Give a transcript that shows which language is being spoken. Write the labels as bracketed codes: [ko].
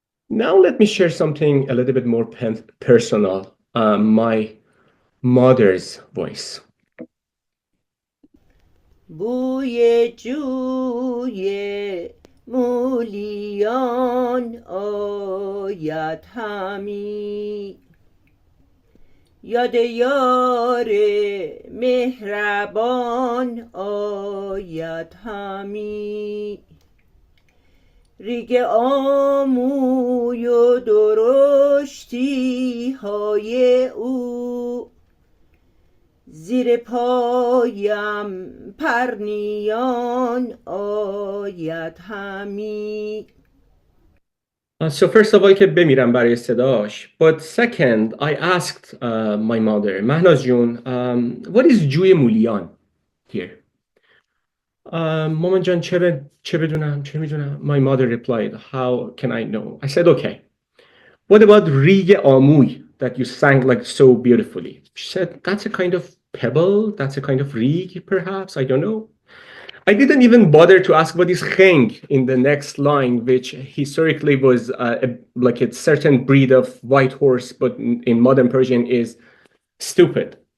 [en] Now let me share something a little bit more personal, my mother's voice. [fa] بوی جوی مولیان آید همی یاد یار مهربان آید همی ریگ آموی و درشتی های او زیر پایم پرنیان آید همی. [en] So first of all [fa] که بمیرم برای صداش. [en] But second, I asked my mother, Mahnaz Jun, what is جوی مولیان here? [fa] مامان جان چه بدونم چه میدونم. [en] My mother replied, how can I know? I said, okay. What about ریگ آموی that you sang like so beautifully? She said, that's a kind of pebble, that's a kind of rig, perhaps, I don't know. I didn't even bother to ask what is kheng in the next line, which historically was like a certain breed of white horse, but in modern Persian is stupid.